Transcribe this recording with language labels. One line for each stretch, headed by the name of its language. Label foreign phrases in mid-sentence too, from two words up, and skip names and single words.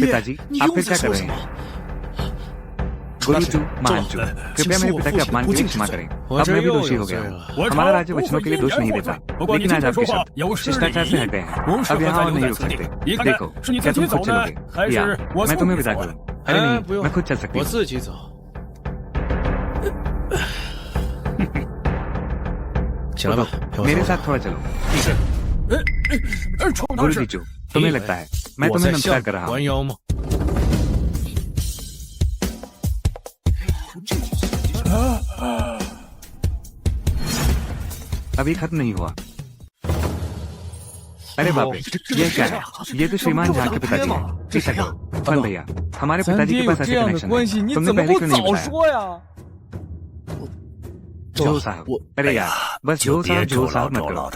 Hindi: पिताजी, आप फिर क्या कर रहे हैं? गुरुजू, महानचू, कृपया मेरे पिता के अपमान के लिए क्षमा करें। अब मैं भी दोषी हो गया हूँ। हमारा राज्य वचनों के लिए दोष नहीं देता, लेकिन आज आपके शब्द शिष्टाचार से हट गए हैं। अब यहाँ और नहीं रुक सकते। देखो, क्या तुम खुद चलोगे या मैं तुम्हें विदा करूँ? अरे नहीं, मैं खुद चल सकती
Chinese: 我
Hindi: हूँ।
Chinese: 自己走。起来吧，陪我
Hindi: मेरे
Chinese: 走。
Hindi: साथ थोड़ा चलो। गुरुजी चू, तुम्हें लगता है मैं
Chinese: 我
Hindi: तुम्हें
Chinese: 在
Hindi: नमस्कार
Chinese: 向
Hindi: कर रहा
Chinese: 你
Hindi: हूँ।
Chinese: 弯腰吗？
Hindi: अभी खत्म नहीं हुआ। अरे बाप रे, ये क्या है? ये तो श्रीमान झा के पिताजी हैं। पीछा करो। फन भैया, हमारे
Chinese: 咱
Hindi: पिताजी
Chinese: 爹
Hindi: के
Chinese: 有
Hindi: पास
Chinese: 这
Hindi: ऐसे
Chinese: 样的
Hindi: कनेक्शन
Chinese: 关
Hindi: है।
Chinese: 系，你
Hindi: तुमने
Chinese: 怎么
Hindi: पहले
Chinese: 不
Hindi: क्यों नहीं
Chinese: 早
Hindi: बताया?
Chinese: 说呀？
Hindi: जो साहब, अरे यार, बस जो साहब मत करो।